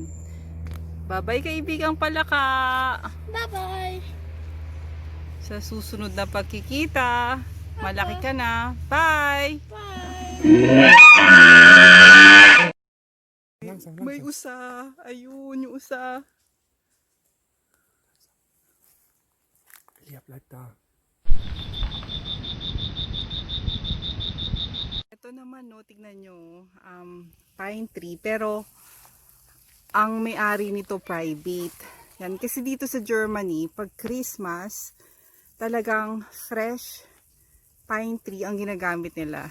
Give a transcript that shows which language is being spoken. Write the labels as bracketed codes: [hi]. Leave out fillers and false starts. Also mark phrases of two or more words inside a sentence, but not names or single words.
[tl] Bye-bye kaibigang palaka. Bye-bye. Sa susunod na pagkikita. Malaki ka na. Bye! Bye. May usa. Ayun, yung usa. [de] Elia, bleib da. [tl] Ito naman, no, tignan nyo. [en] Pine tree. [tl] Pero, ang may-ari nito private. Yan, kasi dito sa Germany, pag Christmas, talagang [en] fresh pine tree [tl] ang ginagamit nila.